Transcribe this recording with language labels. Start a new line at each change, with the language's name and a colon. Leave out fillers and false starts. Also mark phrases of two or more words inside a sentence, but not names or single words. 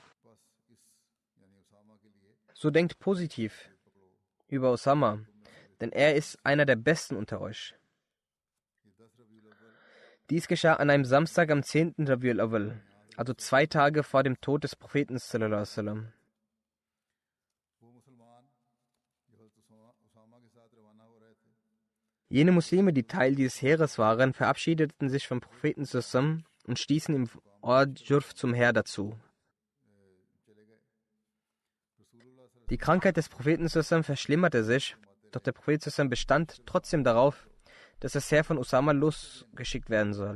German: So denkt positiv über Osama, denn er ist einer der Besten unter euch. Dies geschah an einem Samstag am 10. Rabiul Awwal, also 2 Tage vor dem Tod des Propheten
Arabic: sallallahu alaihi wasallam.
German: Jene Muslime, die Teil dieses Heeres waren, verabschiedeten sich vom Propheten sallallahu und stießen im Ort Jurf zum Heer dazu. Die Krankheit des Propheten sallallahu verschlimmerte sich, doch der Prophet sallallahu bestand trotzdem darauf, dass das Heer von Usama losgeschickt werden soll.